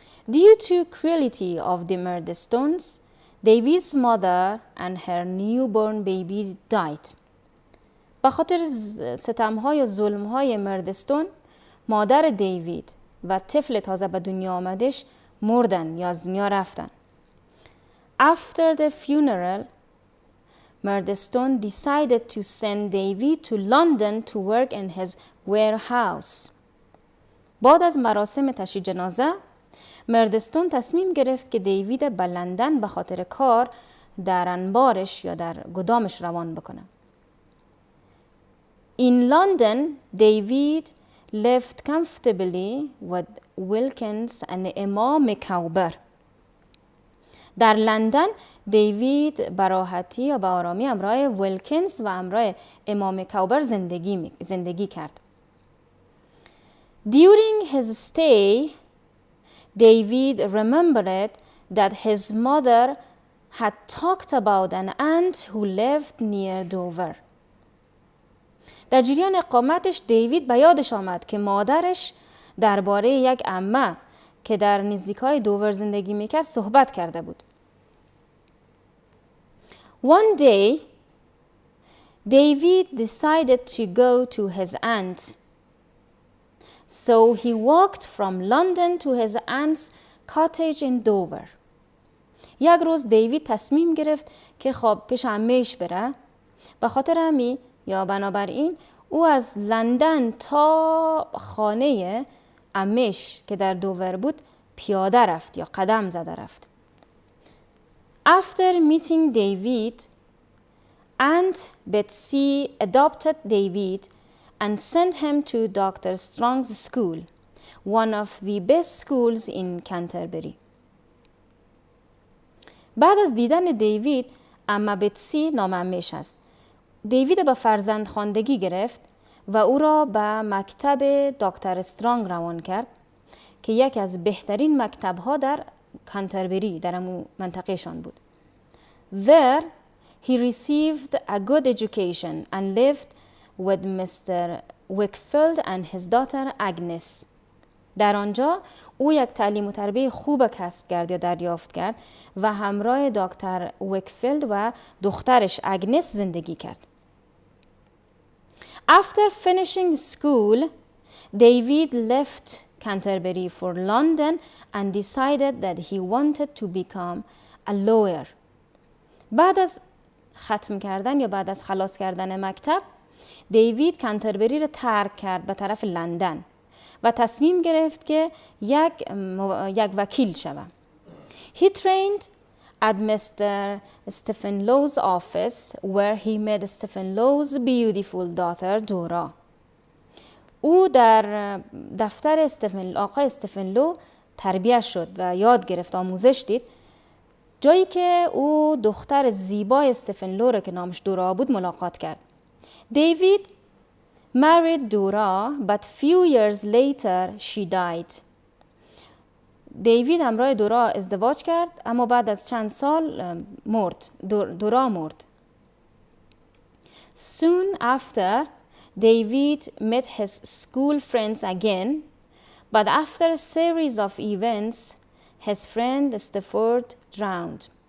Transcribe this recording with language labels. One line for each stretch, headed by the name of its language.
English: Due to cruelty of the Murdstones, David's mother and her newborn baby died.
Persian: به خاطر ستم‌های و ظلم‌های مردستون، مادر دیوید و طفل تازه به دنیا آمدش مردن یا از دنیا رفتن.
English: After the funeral, Murdstone decided to send David to London to work in his warehouse.
Persian: بعد از مراسم تشییع جنازه، مردستون تصمیم گرفت که دیوید به لندن به خاطر کار در انبارش یا در گدامش روان بکنه.
English: In London, David lived comfortably with Wilkins and Emma McCauber.
Persian: در لندن دیوید به راحتی یا به آرامی همراه ویلکینز و همراه اما مکاوبر زندگی کرد.
English: During his stay, David remembered that his mother had talked about an aunt who lived near Dover.
Persian: در جریان اقامتش دیوید به یادش آمد که مادرش درباره یک عمه که در نزدیکای دوور زندگی میکرد صحبت کرده بود.
English: One day, David decided to go to his aunt. So he walked from London to his aunt's cottage in Dover.
Persian: یک روز دیوید تصمیم گرفت که خب پیش عمه‌اش بره. به خاطر همین یا بنابراین او از لندن تا خانه عمه‌اش که در دوور بود پیاده رفت یا قدم زده رفت.
English: After meeting David, Aunt Betsy adopted David and sent him to Dr. Strong's school, one of the best schools in Canterbury.
Persian: بعد از دیدن دیوید، اما بتسی نامه‌اش است. دیوید به فرزند خواندگی گرفت و او را به مکتب دکتر استرانگ روان کرد که یکی از بهترین مکتب‌ها در کانتربری در امو منطقه‌شان بود.
English: There he received a good education and lived with Mr. Wickfield and his daughter Agnes.
Persian: در آنجا او یک تعلیم و تربیه خوب کسب کرد یا دریافت کرد و همراه دکتر ویکفیلد و دخترش اگنس زندگی کرد.
English: After finishing school, David left Canterbury for London and decided that he wanted to become a lawyer.
Persian: بعد از ختم کردن یا بعد از خلاص کردن مکتب، دیوید کانتربری را ترک کرد به طرف لندن و تصمیم گرفت که یک وکیل شود.
English: He trained at Mr. Stephen Low's office where he met Stephen Low's beautiful daughter Dora.
Persian: او در دفتر آقای استفن لو تربیت شد و یاد گرفت، آموزش دید، جایی که او دختر زیبای استفن لو را که نامش دورا بود ملاقات کرد.
English: David married Dora, but few years later she died.
Persian: دیوید همراه دورا ازدواج کرد اما بعد از چند سال مرد. دورا مرد.
English: Soon after, David met his school friends again, but after a series of events, his friend Stafford drowned.